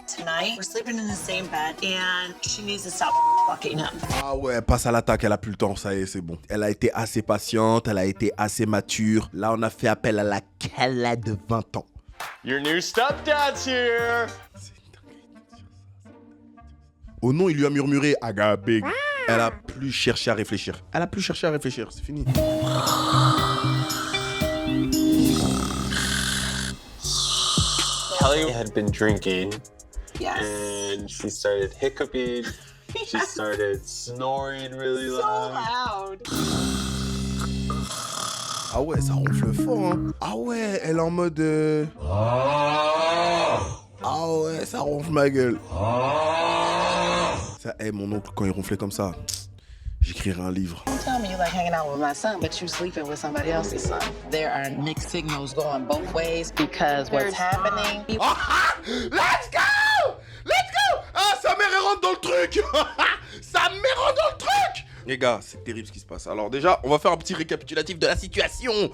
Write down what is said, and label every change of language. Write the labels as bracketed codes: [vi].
[en] Tonight, we're sleeping in the same bed, and she needs to stop fucking him. [fr] Ah ouais, passe à l'attaque, elle a plus le temps, ça y est, c'est bon. Elle a été assez patiente, elle a été assez mature. Là, on a fait appel à la Kala de 20 ans. [en] Your new stepdad's here. [fr] Au nom, il lui a murmuré Agabig. Elle a plus cherché à réfléchir. C'est fini. [en] Kelly had been drinking. Yes. And she started hiccuping. She started snoring really loud. Loud. [fr] Ah ouais, ça ronfle fort, hein. Ah ouais, elle est en mode... Ah ouais, ça ronfle ma gueule. Ça, mon oncle, quand il ronflait comme ça, j'écrirais un livre. [en] Don't tell me you like hanging out with my son, but you sleeping with somebody else's son. There are mixed signals going both ways because what's happening... Let's go! Let's go! [fr] Ah, sa mère, elle rentre dans le truc. Sa mère rentre dans le truc. Les gars, c'est terrible ce qui se passe. Alors déjà, on va faire un petit récapitulatif de la situation.